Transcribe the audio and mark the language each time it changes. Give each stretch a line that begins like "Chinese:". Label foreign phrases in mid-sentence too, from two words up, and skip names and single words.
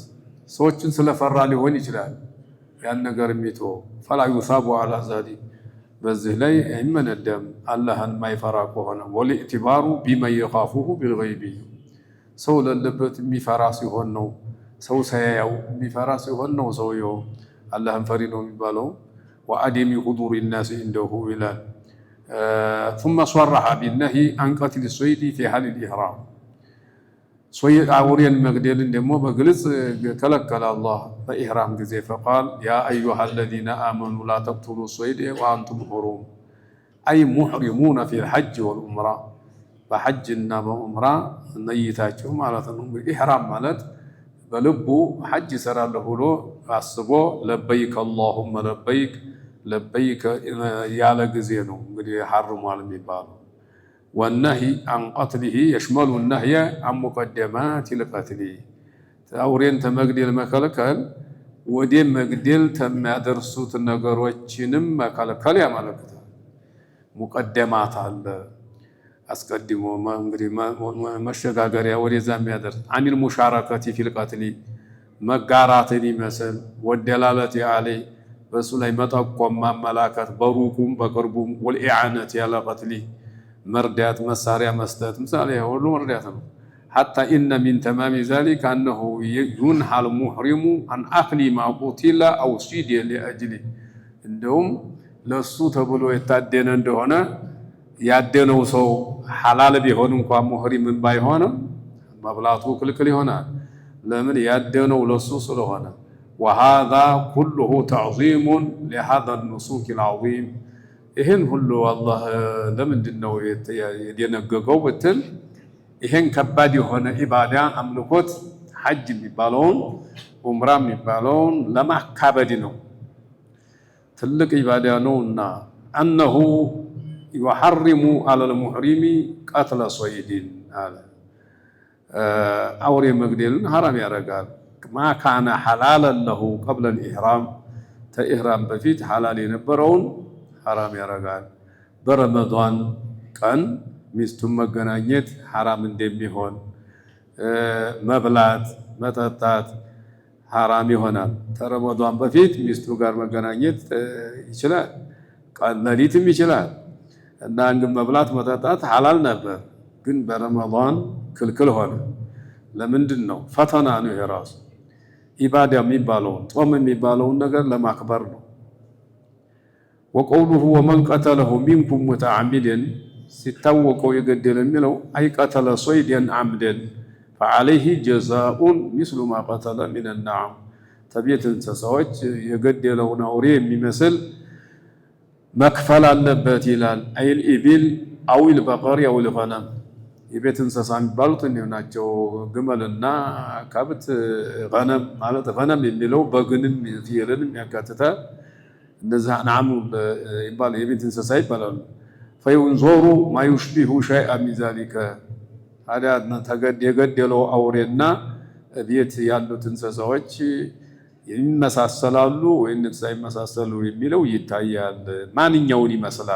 Amharic: ሰዎችን ስለፈራ ሊሆን ይችላል ያን ነገር የሚተወው።
Arabic: فلا يثاب على ذلك
Amharic: በዚህ ላይ አይመነደም አላህን ማይፈራ ከሆነ።
Arabic: والاعتبار بمن يخافه بالغيب
Amharic: ሰው ለለበት የሚፈራ ሲሆን ነው። ሰው ሳያየው የሚፈራ ሲሆን ነው ሰውየው አላህን ፈሪ ነው የሚባለው።
Arabic: وعدم حضور الناس عنده
Amharic: ይላል።
Arabic: ثم صرح بالنهي عن قتل الصيد في حال الإحرام
Amharic: አውሬን መግደልን ደግሞ በግልጽ ከለከለ አላህ በኢህራም ጊዜ።
Arabic: فقال يا أيها الذين آمنوا لا تقتلوا الصيد وأنتم حرم أي محرمين في الحج والعمرة
Amharic: በሐጅና በዑምራ ነይታችሁ ማለት ነው። ኢህራም ማለት በልቡ ሐጅ እሰራለሁ ብሎ አስቦ
Arabic: لبيك اللهم لبيك لبيك
Amharic: ያለ ጊዜ ነው እንግዲህ ሐርሟል የሚባለው።
Arabic: والنهي عن قتله يشمل النهي عن مقدمات
Amharic: القتل አውሬን ተመግደል መከልከል ወደ መግደል ተሚያደርሱት ነገሮችንም መከልከል ያመለክታል። ሙቀደማት አለ አስቀድሞ እንግዲህ መሸጋገሪያ ወደዛ የሚያደርስ
Arabic: عن المشاركة في القتل
Amharic: መጋራትን ይመስል
Arabic: والدلالة عليه
Amharic: በሱ ላይ መጠቆም ማመላከት በሩቁም በቅርቡም
Arabic: والإعانة على القتل
Amharic: መርዳት መሳሪያ መስጠት ምሳሌ ሁሉ መርዳት ነው።
Arabic: حتى إن من تمام ذلك أنه ينهى المحرم عن أكل ما قتل أو صيد لأجله
Amharic: እንደውም ለሱ ተብሎ የታደነ እንደሆነ ያደነው ሰው ሐላል ቢሆን እንኳን ሙህሪም ባይሆንም መብላቱ ክልክል ይሆናል። ለምን ያደነው ለሱ ስለሆነ
Arabic: وهذا كله تعظيم لهذا النسك العظيم
Amharic: ይሄን ሁሉ አላህ ለምንድነው የደነገገው ብትል ይሄን ከባድ የሆነ ኢባዳ አምልኮት ሐጅ የሚባለውን ዑምራ የሚባለውን ለማካበድ ነው። ትልቅ ኢባዳ ነውና
Arabic: أنه يحرم على المحرم قتل صيد
Amharic: አለ አውሬ መግደልን ሐራም ያደርጋል።
Arabic: ما كان حلالا له قبل الإحرام
Amharic: ተኢህራም በፊት ሐላል የነበረውን ሐራም ያደርጋል። በረመዳን ቀን ሚስቱን መገናኘት ሐራም እንደሚሆን መብላት መጠጣት ሐራም ይሆናል። ከረመዳን በፊት ሚስቱ ጋር መገናኘት ይችላል፣ ቀን ሌሊትም ይችላል እና ግን መብላት መጠጣት ሐላል ነበር፣ ግን በረመዳን ክልክል ሆነ። ለምንድን ነው? ፈተና ነው። የራሱ ኢባዳ የሚባለውን ጾም የሚባለውን ነገር ለማክበር ነው።
Arabic: وقوله ومن قتله منكم متعمدا
Amharic: ሲታወቀው የገደለ የሚለው
Arabic: أي قتل صيدا عمدا فعليه جزاء مثل ما قتل من النعم
Amharic: ተቤት እንስሳዎች የገደለውን አውሬ የሚመስል መክፈል አለበት ይላል።
Arabic: أي الإبل أو البقر أو الغنم
Amharic: የቤት እንስሳ የሚባሉት ናቸው። ግመልና ከብት ገነም ማለት ገነም የሚለው በግንም ፍየልንም ያካትታል። እነዚህ አንዓሙ ይባላል የቤት እንስሳ ይባላሉ።
Arabic: فينظر ما يشبه شيئا من ذلك
Amharic: ታዲያ የገደለው አውሬና ቤት ያሉት እንስሳዎች ይመሳሰላሉ ወይስ ሳይመሳሰሉ የሚለው ይታያል። ማንኛውን ይመስላል?